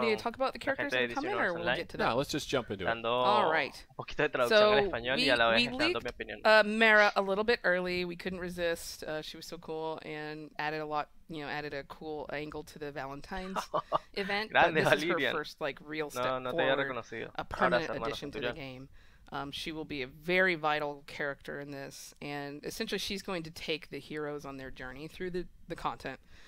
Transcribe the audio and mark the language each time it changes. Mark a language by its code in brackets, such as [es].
[en] to talk about the characters that come in, or we'll get to that? No, let's just jump into it. All right. [es] Un poquito de traducción en español y a la vez dando mi opinión. [en] Mara a little bit early. We couldn't resist. She was so cool and added a cool angle to the Valentine's event. But this is her first like real step forward, a permanent addition to the game. She will be a very vital character in this, and essentially she's going to take the heroes on their journey through the content.